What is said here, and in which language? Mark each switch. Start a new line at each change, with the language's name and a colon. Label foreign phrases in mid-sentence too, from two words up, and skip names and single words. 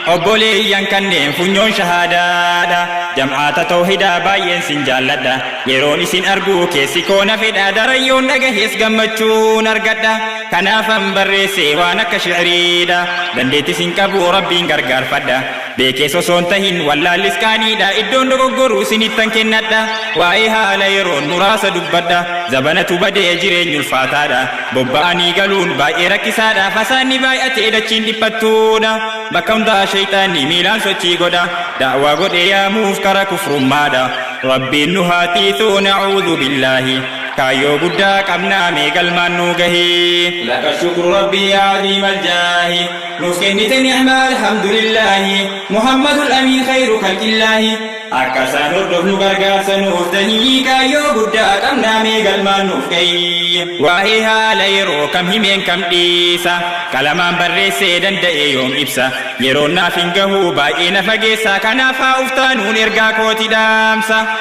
Oromo: Obboleeyyan kanneen funyoon shahaadaadha, jam'aata tawhidaa baay'een sin jaalladha, yeroon isin argu keessi koo na fedha, darayyoon dhagahees gammachuun argadha, kanaafan barreesse waan akka shi'riidha, dandeettis hin qabu Rabbiin gargaarfadha, beekee sosoon tahin wallaallis qaaniidha, iddoon dogoggoruu sinittan kennadha, waa'ee haala yeroon muraasa dubbadha, zabanatu badee jireenyi ulfaataadha, bobba'anii galuun baay'ee rakkisaadha, fasaanni baay'atee dachiin dhiphattuudha, bakka hundaa shayxaanni miilaan sochii godha, da'waa godhee yaamuuf kara kufrummaadha, Rabbiin nu haa tiisu,
Arabic: نعوذ بالله,
Oromo: kaayyoo guddaa qabnaa, mee galmaan nu gahii.
Arabic: لك الشكر ربي يا عظيم الجاه.
Oromo: Nuuf kennite ni'maa alhamdulillaahi.
Arabic: محمد الأمين خير خلق الله.
Oromo: Akka isaan hordofnu gargaarsa nuuf tahii, kaayyoo guddaa qabnaa, mee galmaan nuuf gahii. Waa'ee haala yeroo kam himeen kam dhiisa, qalamaan barreessee danda'e yoom ibsa, yeroon naaf hin gahu baay'ee na fageessa, kanaaf haa uftaanuun ergaa kooti dhaamsa,